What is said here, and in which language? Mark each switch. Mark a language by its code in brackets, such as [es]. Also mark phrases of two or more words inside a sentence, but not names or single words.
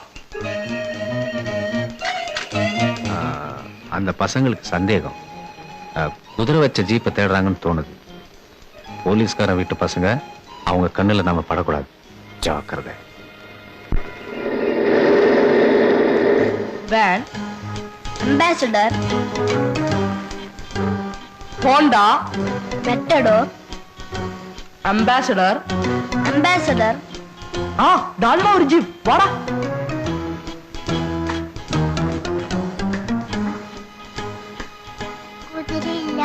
[ta] அந்த பசங்களுக்கு சந்தேகம் குதிரை வச்ச ஜீப்பை தேடுறாங்கன்னு தோணுது. போலீஸ்காரன் வீட்டு பசங்க அவங்க கண்ணுல நாம படக்கூடாது. ஜாக்கிரதை. வேன் [ml] അംബാസഡർ, ഹോണ്ട, മെറ്റഡോർ, അംബാസഡർ. അംബാസഡർ, ആ ദാണ്ടാ ഒരു ജീപ്പ്, വാടാ. കുതിരയില്ല,